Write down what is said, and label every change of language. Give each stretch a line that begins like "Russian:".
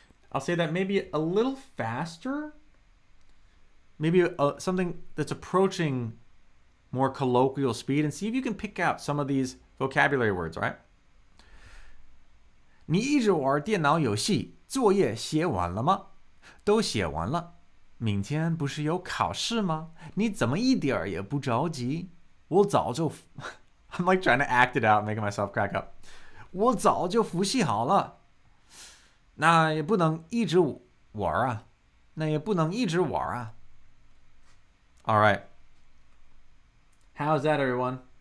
English: I'll say that maybe a little faster. Maybe something that's approaching more colloquial speed, and see if you can pick out some of these vocabulary words, all right?
Chinese: 你一直玩电脑游戏，作业写完了吗？都写完了。明天不是有考试吗？你怎么一点儿也不着急？我早就
English: I'm like trying to act it out, making myself crack up.
Chinese: 我早就复习好了。那也不能一直玩啊。那也不能一直玩啊。
English: All right. How's that, everyone?